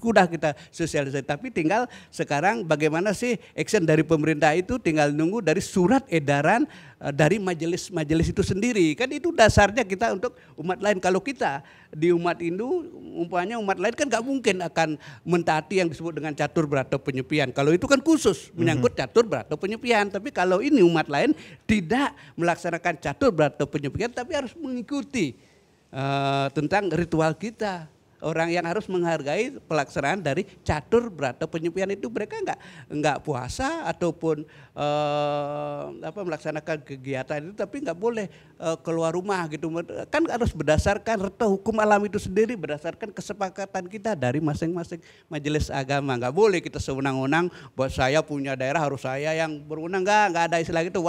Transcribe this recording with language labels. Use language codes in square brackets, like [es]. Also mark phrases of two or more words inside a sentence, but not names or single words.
[id] Sudah kita sosialisasi, tapi tinggal sekarang bagaimana sih action dari pemerintah itu tinggal nunggu dari surat edaran dari majelis itu sendiri. Kan itu dasarnya kita untuk umat lain. Kalau kita di umat Hindu, umpamanya umat lain kan gak mungkin akan mentaati yang disebut dengan catur berata penyepian. Kalau itu kan khusus menyangkut catur berata penyepian. Tapi kalau ini umat lain tidak melaksanakan catur berata penyepian tapi harus mengikuti tentang ritual kita. Orang yang harus menghargai pelaksanaan dari catur berata penyepian itu mereka enggak puasa ataupun melaksanakan kegiatan itu tapi enggak boleh keluar rumah gitu. Kan harus berdasarkan hukum alam itu sendiri, berdasarkan kesepakatan kita dari masing-masing majelis agama. Enggak boleh kita sewenang-wenang buat saya punya daerah harus saya yang berwenang, enggak ada istilah itu.